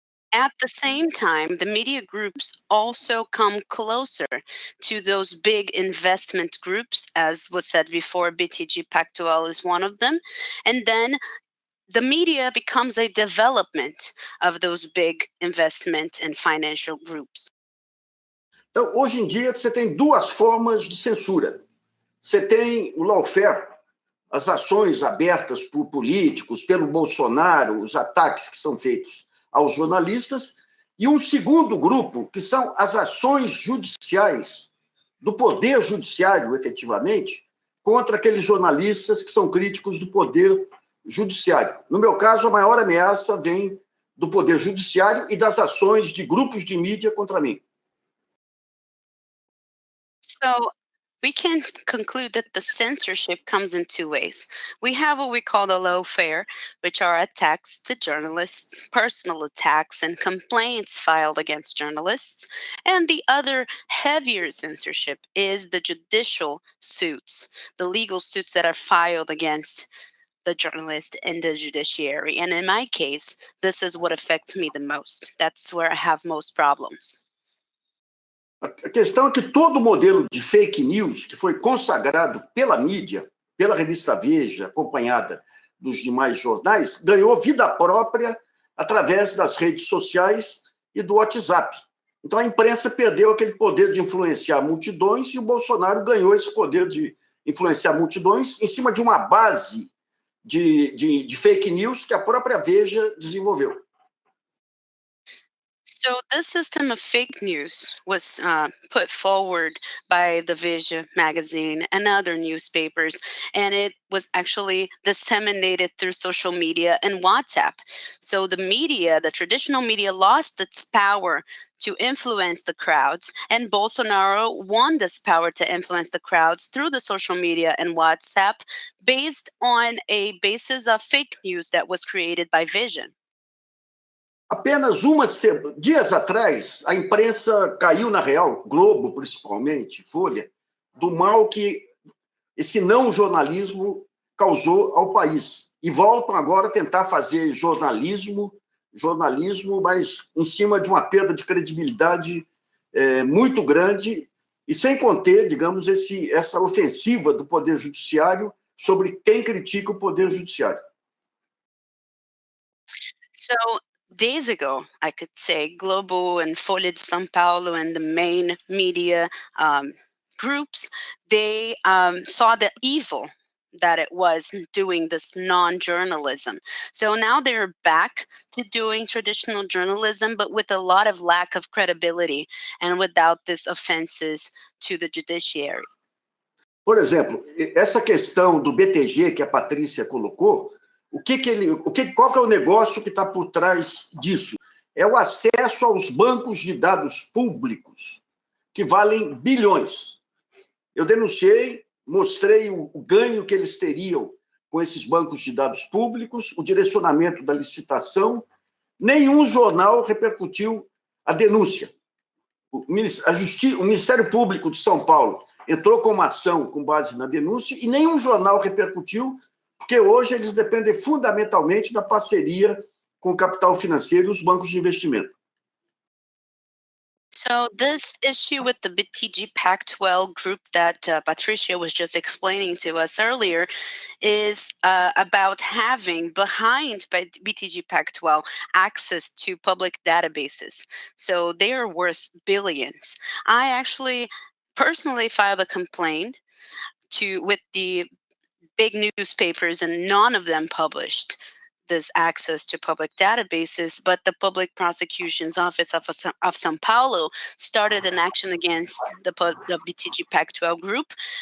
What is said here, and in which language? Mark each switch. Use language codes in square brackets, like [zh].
[en] At the same time, the media groups also come closer to those big investment groups. As was said before, BTG Pactual is one of them. And then the media becomes a development of those big investment and financial groups. [pt] Então, hoje em dia, você tem duas formas de censura. Você tem o lawfare, as ações abertas por políticos, pelo Bolsonaro, os ataques que são feitos aos jornalistas, e um segundo grupo, que são as ações judiciais, do poder judiciário, efetivamente, contra aqueles jornalistas que são críticos do poder judiciário. No meu caso, a maior ameaça vem do poder judiciário e das ações de grupos de mídia contra mim. [en] So we can conclude that the censorship comes in two ways. We have what we call the lawfare, which are attacks to journalists, personal attacks and complaints filed against journalists. And the other heavier censorship is the judicial suits, the legal suits that are filed against the journalist and the judiciary. And in my case, this is what affects me the most. That's where I have most problems. [pt] A questão é que todo modelo de fake news que foi consagrado pela mídia, pela revista Veja, acompanhada dos demais jornais, ganhou vida própria através das redes sociais e do WhatsApp. Então, a imprensa perdeu aquele poder de influenciar multidões e o Bolsonaro ganhou esse poder de influenciar multidões em cima de uma base de fake news que a própria Veja desenvolveu. [en] So this system of fake news was put forward by the Veja magazine and other newspapers, and it was actually disseminated through social media and WhatsApp. So the media, the traditional media, lost its power to influence the crowds, and Bolsonaro won this power to influence the crowds through the social media and WhatsApp based on a basis of fake news that was created by Veja. [pt] Apenas dias atrás, a imprensa caiu na real, Globo principalmente, Folha, do mal que esse não jornalismo causou ao país. E voltam agora a tentar fazer jornalismo, mas em cima de uma perda de credibilidade muito grande, e sem conter, digamos, essa ofensiva do Poder Judiciário sobre quem critica o Poder Judiciário. [en] So days ago, I could say, Globo and Folha de São Paulo and the main media groups, they saw the evil that it was doing this non-journalism. So now they're back to doing traditional journalism, but with a lot of lack of credibility and without these offenses to the judiciary. [pt] Por exemplo, essa questão do BTG que a Patrícia colocou, qual que é o negócio que está por trás disso? É o acesso aos bancos de dados públicos, que valem bilhões. Eu denunciei, mostrei o ganho que eles teriam com esses bancos de dados públicos, o direcionamento da licitação. Nenhum jornal repercutiu a denúncia. O Ministério Público de São Paulo entrou com uma ação com base na denúncia e nenhum jornal repercutiu, porque hoje eles dependem fundamentalmente da parceria com o capital financeiro e os bancos de investimento. [en] So this issue with the BTG Pactual group that Patricia was just explaining to us earlier is about having behind BTG Pactual access to public databases. So they are worth billions. I actually personally filed a complaint with the big newspapers, and none of them published this access to public databases, but the Public Prosecution's Office of São Paulo started an action against the BTG Pactual group.